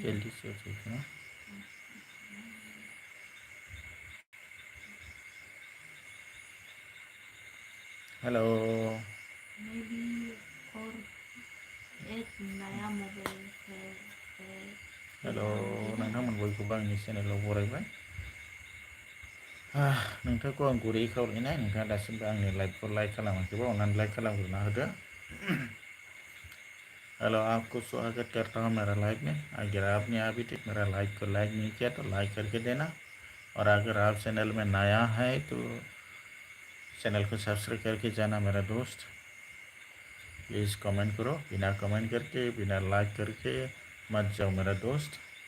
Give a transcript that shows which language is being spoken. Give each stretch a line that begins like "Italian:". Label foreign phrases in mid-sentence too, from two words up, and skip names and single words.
Hindi: जल्दी से हो जाएगा ना। हेलो मे बी और एक नया मोबाइल है हेलो या मुझे नहीं
Bodo: नोंथांमोन बयखौबो आंनि चेनेलाव बरायबाय। नोंथांखौ आं गुरै खावलायनाय, नोंथाङा दासिमबो आंनि लाइभखौ लाइक खालामाखैबा अननानै लाइक खालामग्रोना होदो।
Hindi: हेलो, आपको स्वागत करता हूँ मेरा लाइव में। अगर आपने अभी तक मेरा लाइव को लाइक नहीं किया तो लाइक करके देना, और अगर आप चैनल में नया है तो चैनल को सब्सक्राइब करके जाना मेरा दोस्त। प्लीज़ कमेंट करो, बिना कमेंट करके बिना लाइक करके मत जाओ मेरा दोस्त।